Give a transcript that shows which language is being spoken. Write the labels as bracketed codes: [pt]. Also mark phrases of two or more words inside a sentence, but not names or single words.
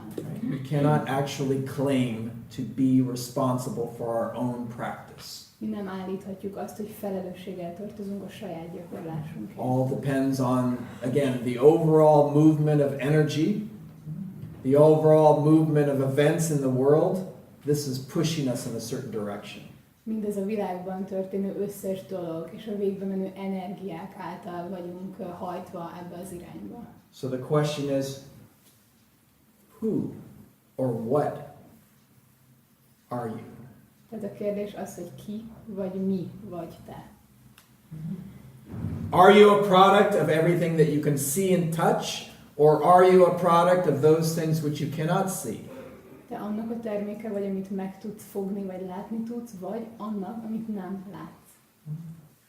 [en] Right? We cannot actually claim to be responsible for our own practice. [hu] Mi nem állíthatjuk azt, hogy felelősséggel tartozunk a saját gyakorlásunkért. [en] All depends on, again, the overall movement of energy, the overall movement of events in the world. This is pushing us in a certain direction. [hu] Mindez a világban történő összes dolog, és a végbe menő energiák által vagyunk hajtva ebbe az irányba. [en] So the question is, who or what are you? [hu] Tehát a kérdés az, hogy ki, vagy mi, vagy te. [en] Are you a product of everything that you can see and touch, or are you a product of those things which you cannot see? [hu] Te annak a terméke vagy, amit meg tudsz fogni, vagy látni tudsz, vagy annak, amit nem látsz.